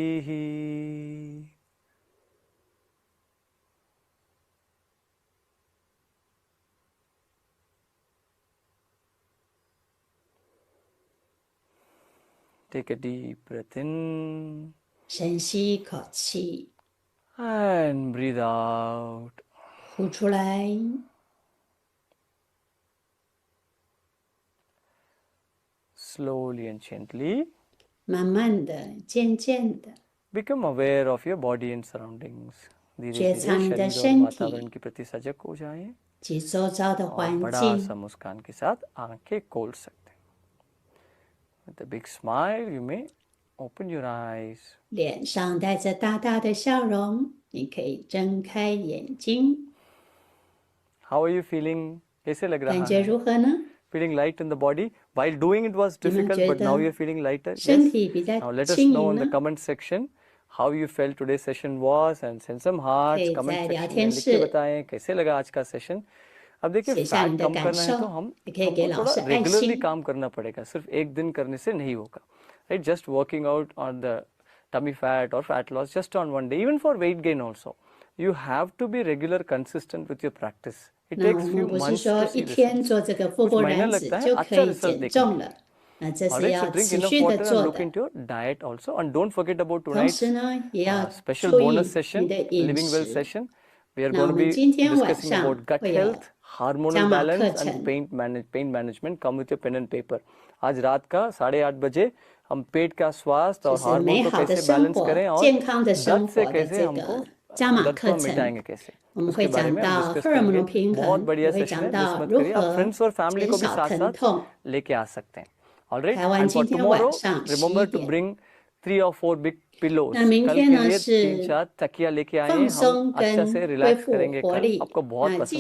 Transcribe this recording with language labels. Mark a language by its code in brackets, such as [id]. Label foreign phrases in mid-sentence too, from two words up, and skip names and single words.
[en] Take a deep breath in [zh] 深吸一口气， [en] and breathe out. [zh] 呼出来。 [en] Slowly and gently [zh] 慢慢的、渐渐的， [en] become aware of your body and surroundings. [hi] धीरे [zh] 觉 [hi] धीरे [zh] 察你的 [hi] शरीर और [zh] 身 [hi] वातावरण [zh] 体 [hi] के प्रति सजग हो जाएं [zh] 及周遭的 [hi] और [zh] 环 [hi] बड़ा [zh] 境。 [hi] सा मुस्कान के साथ आंखें खोल सकते हैं. [en] With a big smile, you may open your eyes. [zh] 脸上带着大大的笑容，你可以睁开眼睛， [en] How are you feeling? [hi] कैसे लग रहा [zh] 感觉 [hi] है? [zh] 如何呢？ [en] feeling light in the body? While doing it was [zh] 你们 [en] difficult, [zh] 觉 [en] but now [zh] 得 [en] you're feeling lighter. [zh] 身 [en] Yes. [zh] 体比较 [en] Now let us [zh] 轻 [en] know [zh] 盈 [en] in the [zh] 呢？ [en] comment section how you felt today's session was and send some [zh] 可 [en] hearts. [zh] 以 [en] Comment [zh] 在聊 [hi] section में [zh] 天 [hi] लिख के [zh] 室 [hi] बताएं कैसे लगा आज का सेशन. अब देखिए [zh] 写下 [hi] फैट [zh] 你的 [hi] कम [zh] 感 [hi] करना है [zh] 受 [hi] तो हम [zh] 也可以给 [hi] हमको [zh] 老 [hi] थोड़ा [zh] 师爱 [hi] रेगुलरली [zh] 心。 [hi] काम करना पड़ेगा. सिर्फ एक दिन करने से नहीं होगा. [en] Right? Just working out on the tummy fat or fat loss just on one day, even for weight gain also. You have to be regular, consistent with your practice. It [zh] 那我 [en] takes [zh] 们 [en] few [zh] 不是 [en] months [zh] 说 [en] to [zh] 一 [en] see [zh] 天 [en] results. [zh] 做这个腹 [hi] कुछ [zh] 部 [hi] महीना [zh] 燃脂 [hi] लगता है [zh] 就可 [hi] अच्छा 以 result [zh] 减 [hi] देखने [zh] 重 [hi] के [zh] 了，那这是 [en] Alright, so [zh] 要 [en] drink [zh] 持 [en] enough [zh] 续的 [en] water and [zh] 做 [en] look [zh] 的。 [en] into your diet also. And don't forget about [zh] 同 [en] tonight's [zh] 时呢，也要 [en] special [zh] 注 [en] bonus [zh] 意 [en] session, [zh] 你的饮 [en] Living Well [zh] 食。 [en] session. We are [zh] 那 [en] going [zh] 我 [en] to [zh] 们 [en] be [zh] 今天晚 [en] discussing [zh] 上 [en] about gut [zh] 会有 [en] health, hormonal [zh] 加码课 [en] balance, [zh] 程 [en] and pain management. Come with your pen and paper. [hi] आज रात का 8:30 बजे हम पेट का स्वास्थ्य [zh] 就 [hi] और [zh] 是 [hi] हार्मोन [zh] 美 [hi] को [zh] 好的 [hi] कैसे [zh] 生 [hi] बैलेंस [zh] 活、 [hi] करें और [zh] 健康的生 [hi] दर्द से [zh] 活的 [hi] कैसे [zh] 这 [hi] हमको [zh] 个加码 [hi] दर्द [zh] 课 [hi] को [zh] 程， [hi] मिटाएंगे कैसे [zh] 我们 [hi] उसके [zh] 会 [hi] बारे [zh] 讲 [hi] में हम [zh] 到 [hi] डिस्कस [zh] 荷尔蒙 [hi] करेंगे [zh] 的平 [hi] बहुत [zh] 衡， [hi] बढ़िया [zh] 也会 [hi] सेशन [zh] 讲 [hi] है मिस [zh] 到 [hi] मत [zh] 如 [hi] करिए आप [zh] 何 [hi] फ्रेंड्स और फैमिली [zh] 减 [hi] को भी [zh] 少 [hi] साथ [zh] 疼 [hi] साथ [zh] 痛。 [hi] लेके आ सकते हैं ऑलराइट [zh] 台湾 [en] and for [zh] 今天 [en] टुमारो [zh] 晚上11 [en] remember to [zh] 点。 [en] bring 3 or 4 big pillows [zh] 那明 [hi] कल [zh] 天 [hi] के [zh] 呢 [hi] लिए [zh] 是 [hi] 3-4 तकिया लेके आए [zh] 放 [hi] हम [zh] 松 [hi] अच्छा [zh] 跟 [hi] से [zh] 恢 [hi] रिलैक्स [zh] 复 [hi] करेंगे [zh] 活 [hi] कल [zh] 力。 [hi] आपको बहुत [zh] 那记